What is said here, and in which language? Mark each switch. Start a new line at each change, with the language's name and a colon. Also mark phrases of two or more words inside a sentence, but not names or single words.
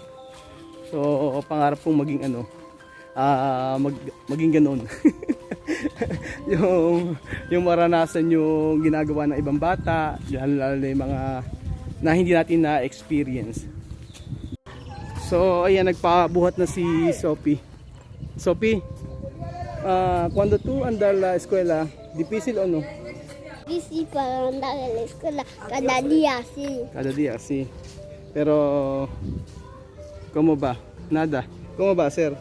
Filipino: So, pangarap kong maging maging ganon. yung maranasan yung ginagawa ng ibang bata, lalo yung mga na hindi natin na-experience. So, ayan, nagpabuhat na si Sophie.
Spanish: Sophie, cuando tú andas a la escuela, difícil o no? Difícil para andar a la escuela cada día, sí. Cada día, sí. Pero, ¿cómo va? Nada. ¿Cómo va a ser?